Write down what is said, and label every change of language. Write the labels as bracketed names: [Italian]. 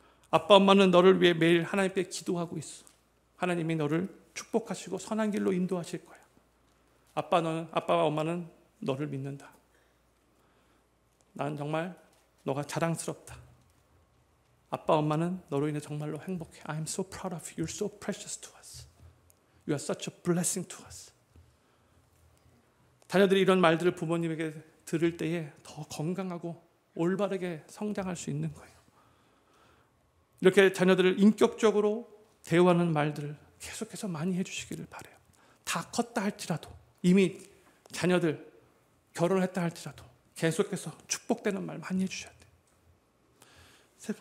[Korean] 아빠, 엄마는 너를 위해 매일 하나님께 기도하고 있어. 하나님이 너를 축복하시고 선한 길로 인도하실 거야. 아빠와 엄마는 너를 믿는다. 난 정말 너가 자랑스럽다. 아빠, 엄마는 너로 인해 정말로 행복해. [English] I am so proud of you. You're so precious to us. You are such a blessing to us. [Korean] 자녀들이 이런 말들을 부모님에게 들을 때에 더 건강하고 올바르게 성장할 수 있는 거예요. 이렇게 자녀들을 인격적으로 대우하는 말들을 계속해서 많이 해주시기를 바라요. 다 컸다 할지라도, 이미 자녀들 결혼을 했다 할지라도 계속해서 축복되는 말 많이 해주셔야 돼요.